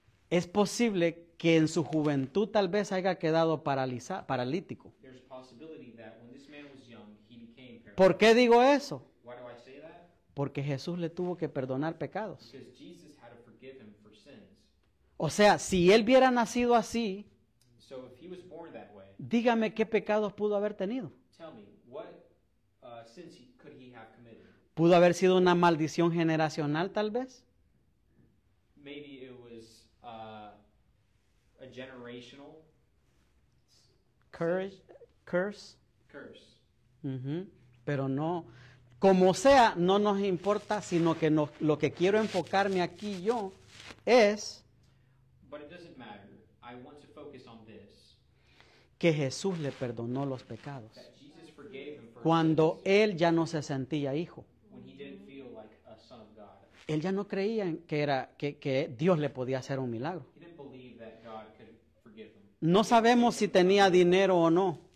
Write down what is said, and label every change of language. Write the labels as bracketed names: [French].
[Spanish] es posible que en su juventud tal vez haya quedado paralítico. [English] there's a possibility that when this man was young, he became paralyzed. [Spanish] ¿Por qué digo eso? [English] Why do I say that? [Spanish] Porque Jesús le tuvo que perdonar pecados. [English] Because Jesus had to forgive him for sins. [Spanish] O sea, si él hubiera nacido así, [English] So if he was born that way, [Spanish] dígame qué pecados pudo haber tenido. [English] tell me, what sins could he have committed? [Spanish] ¿Pudo haber sido una maldición generacional tal vez? [English] Maybe it was a generational Curse. curse. Ujú. [Spanish] Pero no, como sea, no nos importa, sino que lo que quiero enfocarme aquí yo es [English] But it doesn't matter. I want to focus on this. [Spanish] que Jesús le perdonó los pecados. [English] That Jesus forgave him for his [Spanish] Cuando [English] sins [Spanish] él ya no se sentía hijo. [English] when he didn't feel like a son of God. [Spanish] Él ya no creía que Dios le podía hacer un milagro. [English] He didn't believe that God could forgive him. [Spanish] No sabemos si tenía dinero o no,